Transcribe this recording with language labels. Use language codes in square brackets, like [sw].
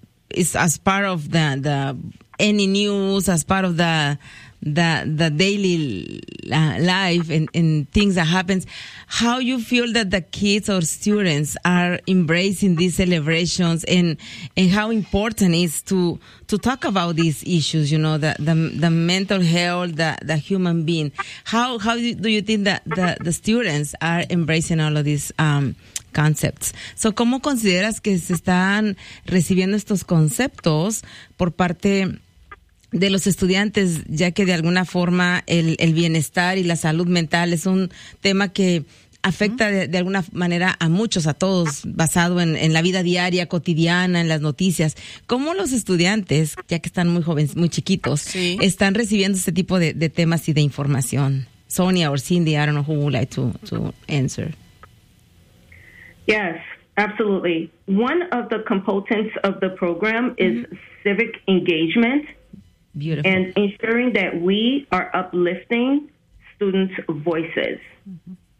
[en] it's as part of the any news, as part of the daily life and things that happens, how you feel that the kids or students are embracing these celebrations and how important it is to talk about these issues, you know, the mental health, the human being. How do you think that the students are embracing all of these concepts? [es] So, ¿cómo consideras que se están recibiendo estos conceptos por parte de los estudiantes, ya que de alguna forma el bienestar y la salud mental es un tema que afecta de alguna manera a muchos, a todos, basado en la vida diaria, cotidiana, en las noticias? ¿Cómo los estudiantes, ya que están muy jóvenes, muy chiquitos, están recibiendo este tipo de temas y de información? [en] Sonia or Cindy, I don't know who would like to answer. Yes, absolutely. One of the components of the program is civic engagement. Beautiful. And ensuring that we are uplifting students' voices. Mm-hmm.